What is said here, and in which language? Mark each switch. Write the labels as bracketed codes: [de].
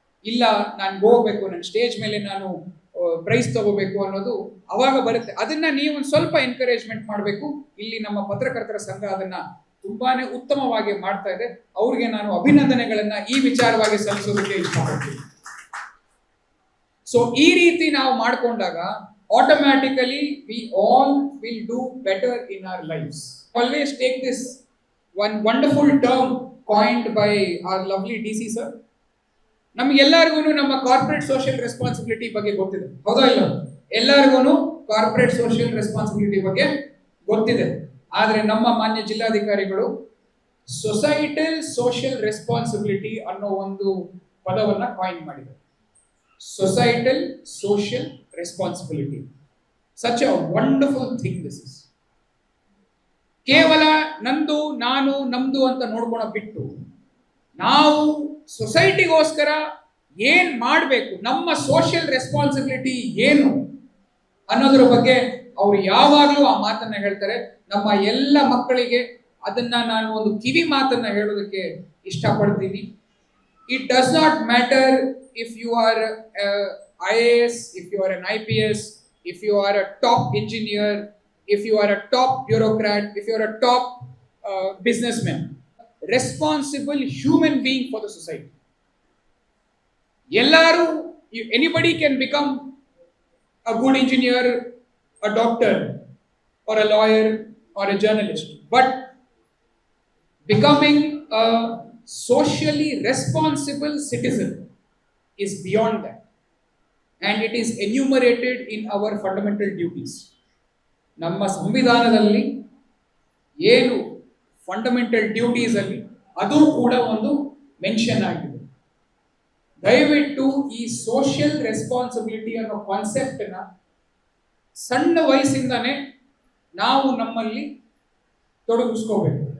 [kn] ಇಲ್ಲ ನಾನು ಹೋಗ್ಬೇಕು, ನನ್ನ ಸ್ಟೇಜ್ ಮೇಲೆ ನಾನು ಪ್ರೈಸ್ ತಗೋಬೇಕು ಅನ್ನೋದು ಅವಾಗ ಬರುತ್ತೆ. ಅದನ್ನ ನೀವು ಒಂದು ಸ್ವಲ್ಪ ಎನ್ಕರೇಜ್ಮೆಂಟ್ ಮಾಡಬೇಕು. ಇಲ್ಲಿ ನಮ್ಮ ಪತ್ರಕರ್ತರ ಸಂಘ ಅದನ್ನ ತುಂಬಾನೇ ಉತ್ತಮವಾಗಿ ಮಾಡ್ತಾ ಇದೆ. ಅವ್ರಿಗೆ ನಾನು ಅಭಿನಂದನೆಗಳನ್ನ ಈ ವಿಚಾರವಾಗಿ ಸಲ್ಲಿಸೋದಕ್ಕೆ ಇಷ್ಟಪಡ್ತೀನಿ. [en] so [kn] ಈ ರೀತಿ ನಾವು ಮಾಡ್ಕೊಂಡಾಗ [en] automatically we all will do better in our lives. Always take this one wonderful term coined by our lovely DC sir. [kn] ನಮಗೆಲ್ಲರಿಗೂ ನಮ್ಮ ಕಾರ್ಪೊರೇಟ್ ಸೋಷಿಯಲ್ ರೆಸ್ಪಾನ್ಸಿಬಿಲಿಟಿ ಬಗ್ಗೆ ಗೊತ್ತಿದೆ, ಹೌದಾ ಇಲ್ಲ? ಎಲ್ಲರಿಗೂ ಕಾರ್ಪೊರೇಟ್ ಸೋಷಿಯಲ್ ರೆಸ್ಪಾನ್ಸಿಬಿಲಿಟಿ ಬಗ್ಗೆ ಗೊತ್ತಿದೆ. ಆದ್ರೆ ನಮ್ಮ ಮಾನ್ಯ ಜಿಲ್ಲಾಧಿಕಾರಿಗಳು ಸೊಸೈಟಲ್ ಸೋಷಿಯಲ್ ರೆಸ್ಪಾನ್ಸಿಬಿಲಿಟಿ ಅನ್ನೋ ಒಂದು ಪದವನ್ನ ಕಾಯಿನ್ ಮಾಡಿದ್ದಾರೆ. [en] Societal social responsibility, such a wonderful thing this is. [kn] ಕೇವಲ ನಂದು, ನಾನು, ನಮ್ದು ಅಂತ ನೋಡ್ಕೊಳ ಬಿಟ್ಟು ನಾವು ಸೊಸೈಟಿಗೋಸ್ಕರ ಏನ್ ಮಾಡಬೇಕು, ನಮ್ಮ ಸೋಷಿಯಲ್ ರೆಸ್ಪಾನ್ಸಿಬಿಲಿಟಿ ಏನು ಅನ್ನೋದ್ರ ಬಗ್ಗೆ ಅವ್ರು ಯಾವಾಗಲೂ ಆ ಮಾತನ್ನ ಹೇಳ್ತಾರೆ. ನಮ್ಮ ಎಲ್ಲ ಮಕ್ಕಳಿಗೆ ಅದನ್ನ ನಾನು ಒಂದು ಕಿವಿ ಮಾತನ್ನ ಹೇಳೋದಕ್ಕೆ ಇಷ್ಟಪಡ್ತೀನಿ. [en] It does not matter if you are IAS, if you are an IPS, if you are a top engineer, if you are a top bureaucrat, if you are a top businessman, responsible human being for the society. Ellaru, anybody can become a good engineer, a doctor, or a lawyer, or a journalist, but becoming a socially responsible citizen is beyond that, and it is enumerated in our fundamental duties. [kn] ನಮ್ಮ ಸಂವಿಧಾನದಲ್ಲಿ ಏನು fundamental duties ಅಲ್ಲಿ ಅದು ಕೂಡ ಒಂದು mention ಆಗಿದೆ. ದಯವಿಟ್ಟು ಈ ಸೋಷಿಯಲ್ ರೆಸ್ಪಾನ್ಸಿಬಿಲಿಟಿ ಅನ್ನೋ ಕಾನ್ಸೆಪ್ಟ್ ನ ಸಣ್ಣ ವಯಸ್ಸಿಂದಾನೆ ನಾವು ನಮ್ಮಲ್ಲಿ ತೊಡಗಿಸ್ಕೋಬೇಕು.